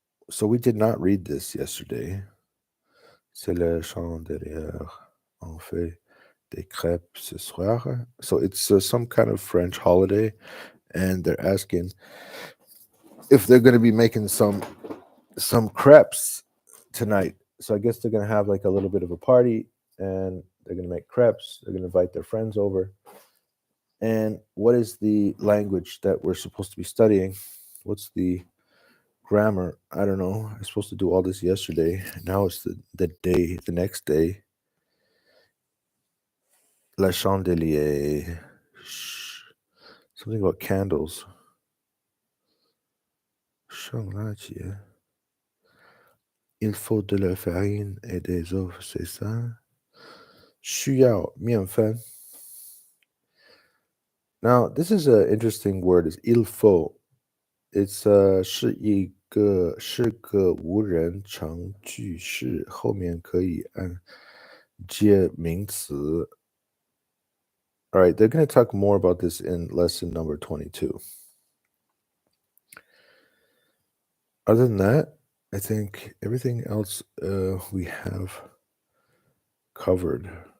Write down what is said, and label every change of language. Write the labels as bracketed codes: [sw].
[en] So we did not read this yesterday. [fr] C'est le chant derrière. On fait des crêpes ce soir. [en] So it's some kind of French holiday, and they're asking if they're going to be making some crepes tonight. So I guess they're going to have like a little bit of a party, and they're going to make crepes. They're going to invite their friends over. And what is the language that we're supposed to be studying? What's the grammar? I don't know. I was supposed to do all this yesterday. Now it's the next day. [fr] La chandelier. [en] Something about candles. [zh] 圣诞节. [fr] Il faut de la farine et des œufs, c'est ça? [zh] 需要面粉. [en] Now, this is an interesting word. It's il faut. [zh] It's 是个无人称句式，后面可以接名词. [en] All right, they're going to talk more about this in lesson number 22. Other than that, I think everything else we have covered.